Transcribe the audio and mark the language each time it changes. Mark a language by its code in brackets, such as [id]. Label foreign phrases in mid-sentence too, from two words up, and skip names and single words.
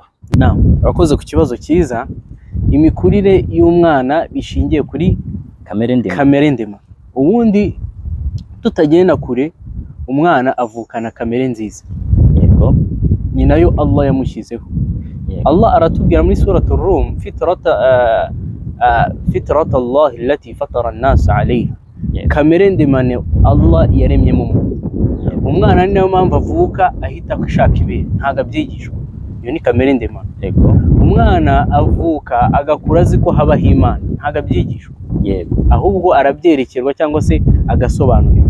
[rw] Urakoze ku kibazo cyiza. Imikurire y'umwana bishingiye kuri kamere ndemano. Ubundi tutagenda kure, umwana avukana kamere nziza, ni nayo Allah yamushyizeho. Allah aratubwira muri suratul Rum, [ar] فطرت الله التي فطر الناس عليها. [rw] Kamere ndemano Allah yaremye mu muntu. umwana ni nayo mpamvu avuka ahita ashaka ibere, ntabwo abyigishwa. Iyo ni kamere ndemano. yego, Umwana avuka agakura azi ko habaho Imana, ntabwo abyigishwa, yego, ahubwo arabyerekerwa cyangwa se agasobanurirwa.